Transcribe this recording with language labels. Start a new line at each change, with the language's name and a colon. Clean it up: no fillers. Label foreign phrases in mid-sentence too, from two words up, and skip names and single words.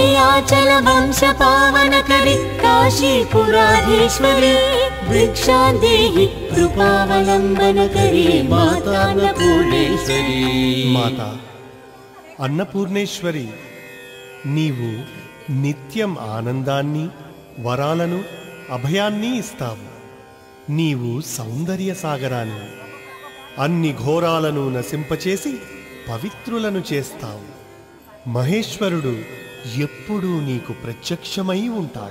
Sanskrit: नीलाचल वंश पावनकरी काशीपुराधीश्वरी भिक्षां देहि कृपावलंबनकरी माता अन्नपूर्णेश्वरी। माता अन्नपूर्णेश्वरी
Telugu: నీవు నిత్యం ఆనందాన్ని వరాలను అభయాన్ని ఇస్తావు। నీవు సౌందర్య సాగరాన్ని అన్ని ఘోరాలను నశింపచేసి పవిత్రులను చేస్తావు। మహేశ్వరుడు ఎప్పుడూ నీకు ప్రత్యక్షమై ఉంటాడు।